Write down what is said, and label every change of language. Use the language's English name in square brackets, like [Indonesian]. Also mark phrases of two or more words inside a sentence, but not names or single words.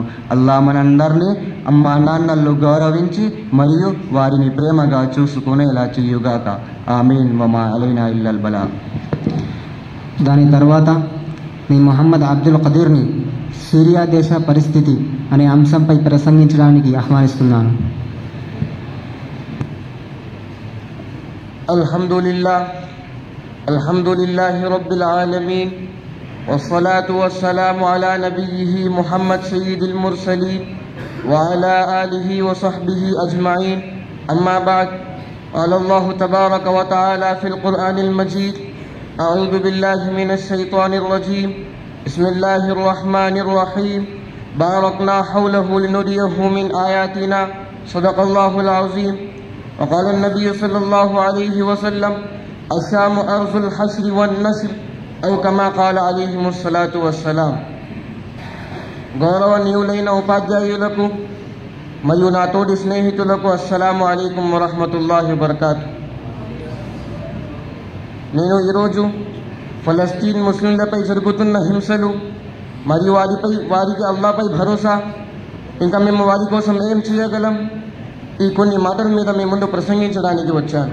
[Telugu] అల్లా మనందరినీ అమ్మా నాన్నలు గౌరవించి మరియు వారిని ప్రేమగా చూసుకునేలా చేయుగాక. [Arabic] آمين. وما علينا إلا البلاغ. [Telugu] దాని తర్వాత నేను మొహమ్మద్ అబ్దుల్ ఖదీర్ని సిరియా దేశ పరిస్థితి అనే అంశంపై ప్రసంగించడానికి ఆహ్వానిస్తున్నాను. [Arabic] الحمد لله رب العالمين والصلاة والسلام على نبيه محمد سيد المرسلين وعلى آله وصحبه أجمعين. أما بعد، قال الله تبارك وتعالى في القرآن المجيد: أعوذ بالله من الشيطان الرجيم، بسم الله الرحمن الرحيم، باركنا حوله لنريه من آياتنا، صدق الله العظيم. وقال النبي صلى الله عليه وسلم: الشام أرض الحشر والنسر أو كما قال عليهم الصلاة والسلام. [Telugu] గౌరవనీయులైన ఉపాధ్యాయులకు మరియు నా తోటి స్నేహితులకు [Arabic] السلام عليكم ورحمة الله وبركاته. [Telugu] నేను ఈరోజు ఫలస్తీన్ ముస్లింలపై జరుగుతున్న హింసలు మరియు వారికి అల్లాహపై భరోసా, ఇంకా మేము వారి కోసం ఏం చేయగలం, ఈ కొన్ని మాటల మీద మీ ముందు ప్రసంగించడానికి వచ్చాను.